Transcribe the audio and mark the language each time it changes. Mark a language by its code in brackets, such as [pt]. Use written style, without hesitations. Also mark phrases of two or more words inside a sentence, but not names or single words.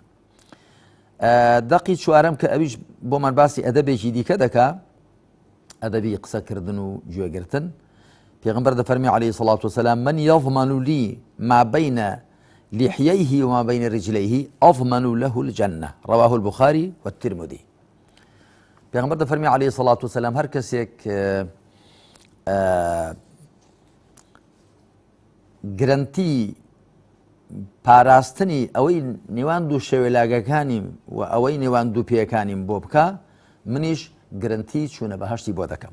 [ckb] دەقی چوارەم کە ئەویش بۆمان باسی ئەدەبێکی دیکە دەکا ئەدەبی قسەکردن و گوێگرتن. پێغەمبەر دەفەرمی [ar] عەلەیهی سەڵات وسەلام من یەضمەن لی ما بین لحييه وما بين رجليه أضمن له الجنة رواه البخاري والترمذي. [ckb] پیغمبر دەفەرمی [ar] عەلەیهی سەڵات وسەلام [ckb] هەر کەسێک گرنتی پاراستنی ئەوەی نێوان دوو شێوەلاگەکانیم و ئەوەی نێوان دوو پێیەکانیم بۆ بکە منیش گرنتی چوونە بەهەشتی بۆ دەکەم.